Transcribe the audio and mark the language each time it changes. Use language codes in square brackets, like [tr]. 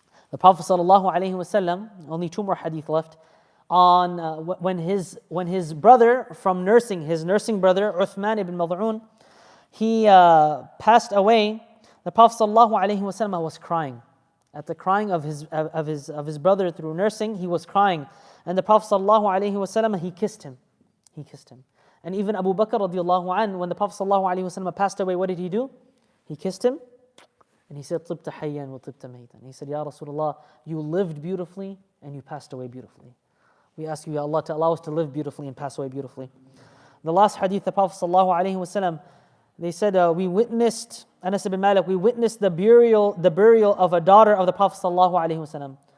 [en] The Prophet ﷺ, only 2 more hadith left, on when his brother from nursing, his nursing brother, Uthman ibn Mad'un, he passed away. The Prophet ﷺ was crying. At the crying of his brother through nursing, he was crying. And the Prophet ﷺ, he kissed him. He kissed him. And even Abu Bakr radiallahu anh, when the Prophet ﷺ passed away, what did he do? He kissed him. And he said, [ar] طِبْتَ حَيًّا وَطِبْتَ مَيْتًا. [en] He said, Ya Rasulullah, you lived beautifully and you passed away beautifully. We ask you, Ya Allah, to allow us to live beautifully and pass away beautifully. The last hadith, the Prophet ﷺ, they said, we witnessed, Anas ibn Malik, we witnessed the burial of a daughter of the Prophet ﷺ.